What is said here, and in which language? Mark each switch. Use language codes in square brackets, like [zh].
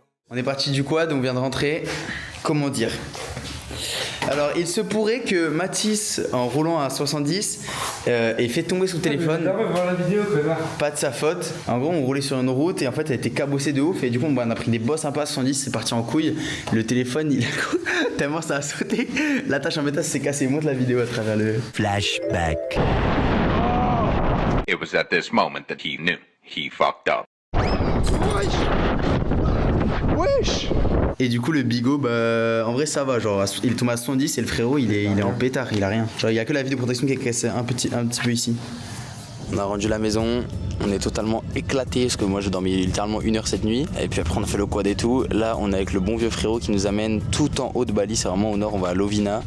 [fr] On est parti du quad, on vient de rentrer. Comment dire? Alors il se pourrait que Mathis en roulant à 70 ait fait tomber son téléphone. Voir la vidéo, pas de sa faute. En gros on roulait sur une route et en fait elle était cabossée de ouf et du coup on a pris des bosses sympas à 70, c'est parti en couille. Le téléphone il a tellement ça a sauté. L'attache en métal s'est cassée. Montre la vidéo à travers le flashback. [en] It was at this moment that he knew he fucked up. Wesh. [fr] Et du coup le bigot bah en vrai ça va, genre il est tombé à 70 et le frérot il est en pétard, il a rien. Genre il y a que la vis de protection qui est cassée un petit peu ici. On a rendu la maison, on est totalement éclaté parce que moi j'ai dormi littéralement 1 heure cette nuit. Et puis après on a fait le quad et tout. Là on est avec le bon vieux frérot qui nous amène tout en haut de Bali, c'est vraiment au nord, on va à Lovina.